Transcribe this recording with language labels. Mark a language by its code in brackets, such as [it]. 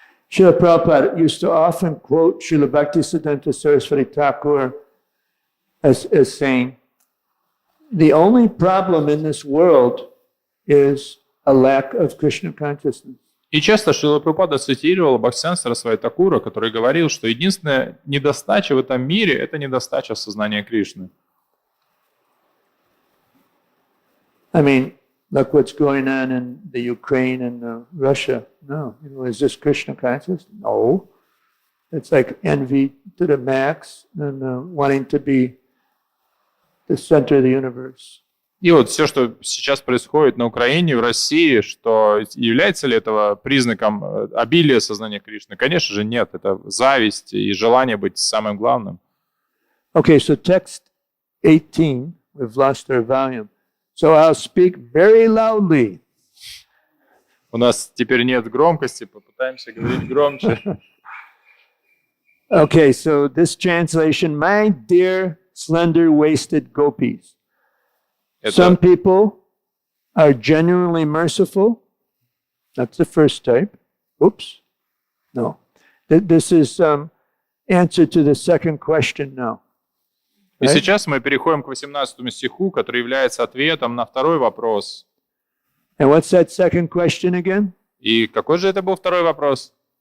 [en] Srila Prabhupada used to often quote Srila Bhaktisiddhanta Saraswati Thakur as saying, the only problem in this world is a lack of Krishna consciousness. [ru] И часто Шрила Прабхупада цитировал Бхактисиддханта Сарасвати Такура, который говорил, что единственная недостача в этом мире – это недостача сознания Кришны. [en] I mean, look what's going on in the Ukraine and Russia. No, is this Krishna conscious? No. It's like envy to the max and wanting to be the center of the universe. [ru] И вот все, что сейчас происходит на Украине, в России, что является ли этого признаком обилия сознания Кришны? Конечно же нет. Это зависть и желание быть самым главным. [en] Okay, so text 18, we've lost our volume. So I'll speak very loudly. [ru] У нас теперь нет громкости, попытаемся говорить громче. [en] Okay, so this translation, my dear slender-waisted gopis. Some people are genuinely merciful. That's the first type. Oops. No. This is answer to the second question now. [ru] И сейчас мы переходим к 18 стиху, который является ответом на второй вопрос. [en] And what's that second question again? [ru] И какой же это был второй вопрос?